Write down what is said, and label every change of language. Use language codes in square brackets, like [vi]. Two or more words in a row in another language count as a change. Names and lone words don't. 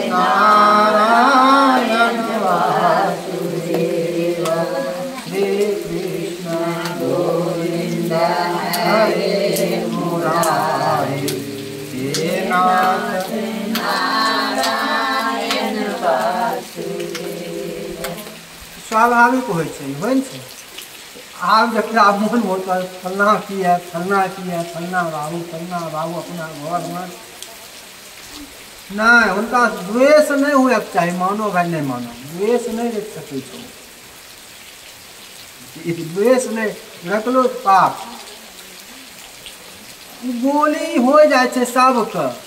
[sa] नारायण वासुदेव, श्री कृष्ण गोविंद हरे मुरारे, हे नाथ नारायण वासुदेव। [mai] स्वाभाविक होइ छै आब जकरा मोन होता फलना किया फलना बाबू अपना घर में नहीं उनका द्वेष नहीं हुए चाहिए। मानो भाई नहीं मानो द्वेष नहीं रख सके छो, द्वेष नहीं रखलो पाप गोली हो जाए सबके।